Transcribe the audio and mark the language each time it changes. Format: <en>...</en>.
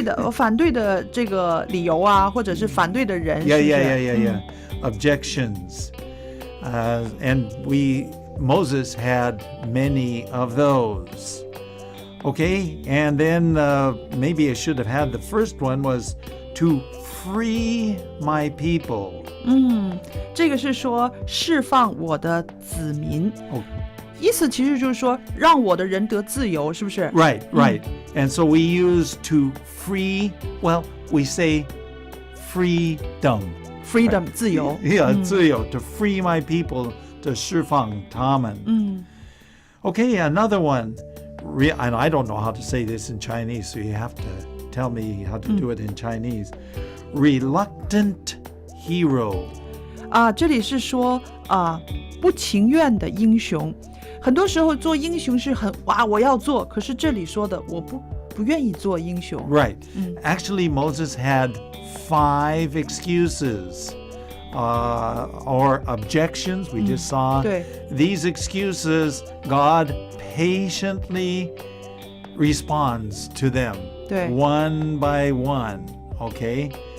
<zh>反对的这个理由啊，或者是反对的人，是不是？</zh> <en>Yeah. Objections. And Moses had many of those. Okay, and then maybe I should have had the first one was to free my people.</en> <zh>这个是说释放我的子民。 Oh. 意思其实就是说让我的人得自由，是不是？</zh> <en>Right. And so we use to free, well, we say freedom. Freedom, 自由。 Yeah, 自由, to free my people, to</en> <zh>释放他们。</zh> <en>Okay, another one. And I don't know how to say this in Chinese, so you have to tell me how to do it in Chinese. Reluctant hero.</en> <zh>这里是说不情愿的英雄。很多时候做英雄是我要做，可是这里说的我不愿意做英雄。</zh> <en>Right. Actually, Moses had 5 excuses or objections. We just saw.</en> <zh>对。</zh> <en>These excuses, God patiently responds to them</en> <zh>对</zh> <en>one by one. Okay?</en>